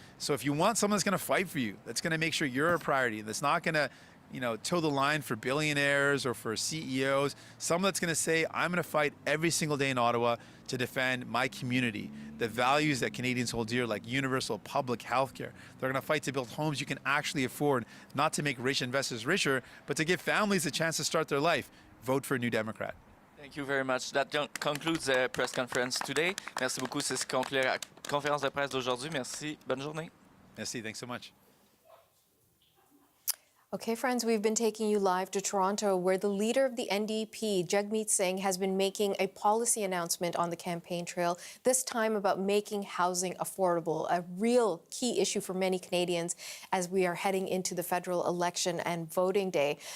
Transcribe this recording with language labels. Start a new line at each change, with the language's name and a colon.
English: So if you want someone that's going to fight for you, that's going to make sure you're a priority, that's not going to toe the line for billionaires or for CEOs, someone that's going to say, I'm going to fight every single day in Ottawa to defend my community, the values that Canadians hold dear, like universal public health care. They're going to fight to build homes you can actually afford, not to make rich investors richer, but to give families a chance to start their life. Vote for a New Democrat. Thank you very much. That concludes the press conference today.
French: Merci beaucoup. C'est ce qui conclut la conférence de presse d'aujourd'hui. Merci. Bonne journée. Merci.
English: Thanks so much. Okay, friends, we've been taking you live to Toronto, where the leader of the NDP, Jagmeet Singh, has been making a policy announcement on the campaign trail, this time about making housing affordable, a real key issue for many Canadians as we are heading into the federal election and voting day.